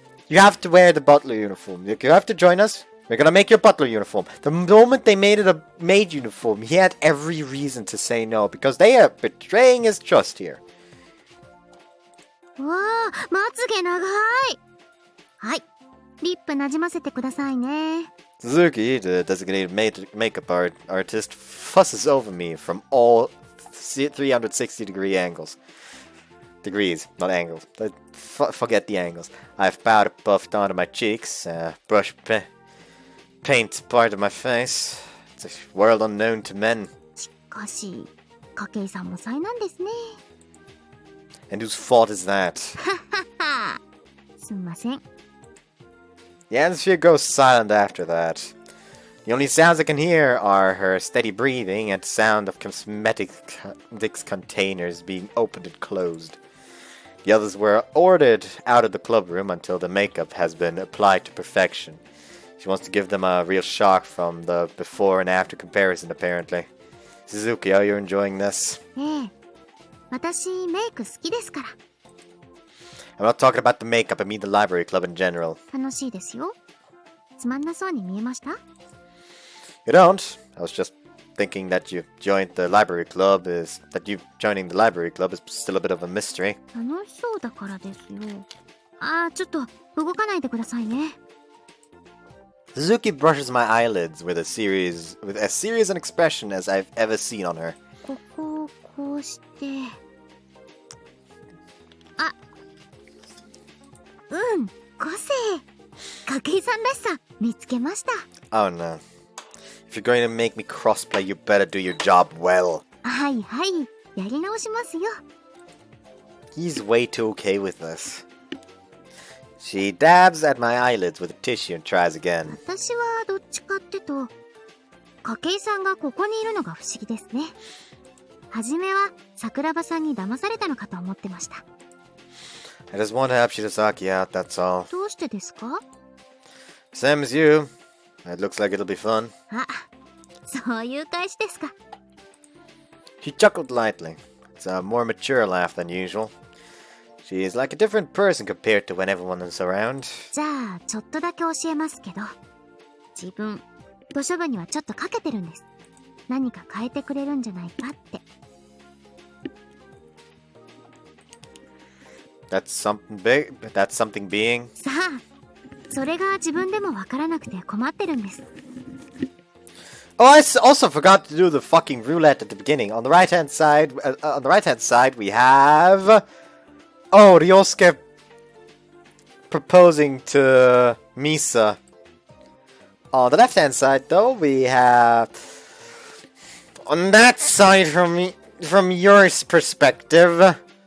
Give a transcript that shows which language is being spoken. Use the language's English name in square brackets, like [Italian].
[English] You have to wear the butler uniform. You have to join us. We're gonna make your butler uniform. The moment they made it a maid uniform, he had every reason to say no, because they are betraying his trust here. [Japanese] わあ、まつげ長い。はい、リップなじませてくださいね。 [English] Suzuki, the designated makeup artist, fusses over me from all 360-degree angles. Degrees, not angles. Forget the angles. I've powder puffed onto my cheeks, brush paint part of my face. It's a world unknown to men. [Japanese] しかし、筧さんも災難ですね。 [English] And whose fault is that? [Japanese] すんません。 [English] The atmosphere goes silent after that. The only sounds I can hear are her steady breathing and sound of cosmetics containers being opened and closed. The others were ordered out of the club room until the makeup has been applied to perfection. She wants to give them a real shock from the before and after comparison, apparently. Suzuki, are you enjoying this? [Japanese] ええ、私メイク好きですから。 [English] I'm not talking about the makeup, I mean the library club in general. [Japanese] 楽しいですよ。つまんなそうに見えました？ [English] You don't? I was just thinking that you joined the library club joining the library club is still a bit of a mystery. [Japanese] 楽しそうだからですよ。あー、ちょっと動かないでくださいね。 [English] Suzuki brushes my eyelids with as serious an expression as I've ever seen on her. [Japanese] ここをこうして。あ、うん、個性。筧さんらしさ見つけました。 [English] Oh no. If you're going to make me crossplay, you better do your job well. [Japanese] はいはい、やり直しますよ。 [English] He's way too okay with this. She dabs at my eyelids with a tissue and tries again. [Japanese] 私はどっちかってと、筧さんがここにいるのが不思議ですね。はじめは桜庭さんに騙されたのかと思ってました。 [English] I just want to help Shirazaki out, that's all. [Japanese] どうしてですか？ [English] Same as you. It looks like it'll be fun. [Japanese] あ、そういう返しですか。 [English] She chuckled lightly. It's a more mature laugh than usual. She is like a different person compared to when everyone is around. [Japanese] じゃあちょっとだけ教えますけど、自分図書部にはちょっとかけてるんです。何か変えてくれるんじゃないかって。 [English] That's something big. That's something being. [Japanese] さあ、それが自分でもわからなくて困ってるんです。 [English] Oh, I also forgot to do the fucking roulette at the beginning. On the right-hand side, we have Ryosuke proposing to Misa. On the left-hand side, though, we have on that side from your perspective.